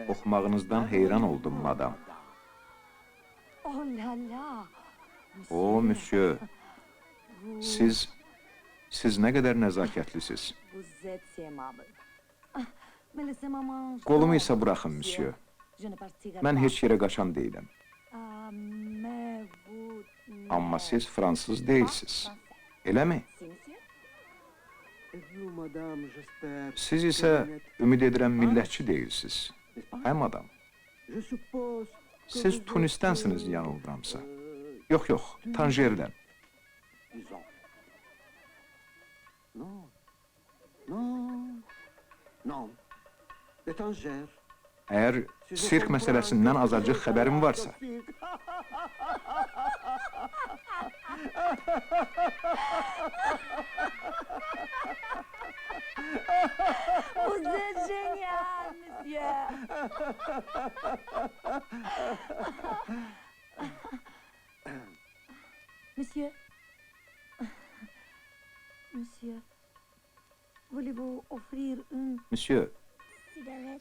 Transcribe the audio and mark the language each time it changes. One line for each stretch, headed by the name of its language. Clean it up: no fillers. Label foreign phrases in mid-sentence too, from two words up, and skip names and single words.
Azerbaijani: Oxumağınızdan heyran oldum, madam.
French: Oh là là,
Azerbaijani: O, monsieur, siz ne kadar nezakətlisiz.
French: vous êtes si aimable. Mais laissez-moi manger.
Azerbaijani: Qolumu isə buraxın, monsieur.
French: Je ne partirai
Azerbaijani: Mən
French: pas.
Azerbaijani: heç yerə qaçan deyiləm.
French: Ah, mais vous...
Azerbaijani: Amma siz fransız deyilsiz. Eləmi?
French: Si, monsieur? Vous, madame, j'espère.
Azerbaijani: Siz isə ümid edirəm millətçi deyilsiz. Hə, madam?
French: Je suppose.
Azerbaijani: Siz Tunisdənsiniz yanıldıramsa. Yox, yox, Tanjerdən.
French: Disons. Non. Non. Non. Étrangère.
Azerbaijani: Əgər sirk məsələsindən azacıq xəbərim varsa,
French: Vous êtes génial, monsieur. Monsieur. Monsieur. Voulez-vous offrir une monsieur, cigarette?